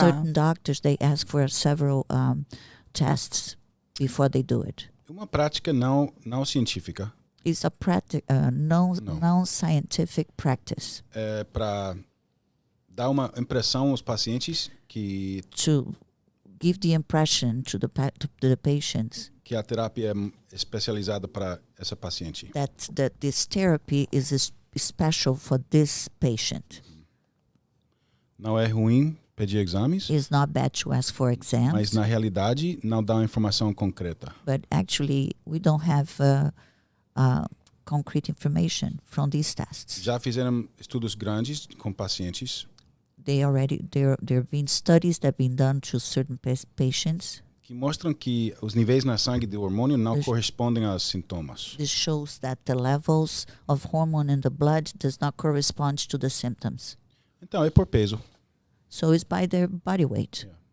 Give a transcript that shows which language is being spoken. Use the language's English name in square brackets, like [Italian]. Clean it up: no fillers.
[English] certain doctors, they ask for several tests before they do it. [Portuguese] Uma prática não científica [English] It's a No. non-scientific practice [Portuguese] é para dar uma impressão aos pacientes que [English] to give the impression to the patients [Portuguese] a terapia é especializada para essa paciente. [English] that this therapy is special for this patient. [Portuguese] Não é ruim pedir exames, [English] It's not bad to ask for [Portuguese] mas [English] exams, [Portuguese] na realidade não dá uma informação concreta. [English] but actually we don't have concrete information from these tests. [Portuguese] Já fizeram estudos grandes com pacientes [English] There have been studies that have been done to certain patients. [Portuguese] que mostram que os níveis na sangue do hormônio não correspondem aos sintomas. [English] This shows that the levels of hormone in the blood does not correspond to the symptoms. [Portuguese] Então é por peso. [English] So it's by their body weight.